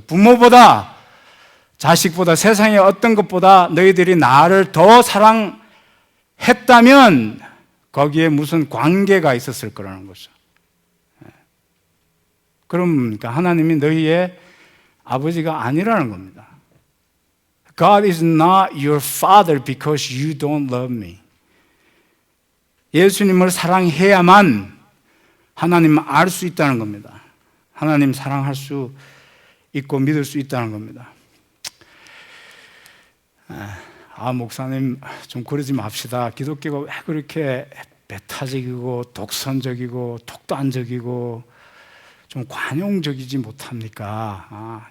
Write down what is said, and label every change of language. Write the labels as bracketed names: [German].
[Korean] 부모보다, 자식보다, 세상의 어떤 것보다 너희들이 나를 더 사랑했다면 거기에 무슨 관계가 있었을 거라는 거죠. 그러니까 하나님이 너희의 아버지가 아니라는 겁니다. [English] God is not your father because you don't love me. [Korean] 예수님을 사랑해야만 하나님을 알 수 있다는 겁니다. 하나님 사랑할 수 있고 믿을 수 있다는 겁니다. 목사님 좀 그러지 맙시다. 기독교가 왜 그렇게 배타적이고 독선적이고 독단적이고 좀 관용적이지 못합니까?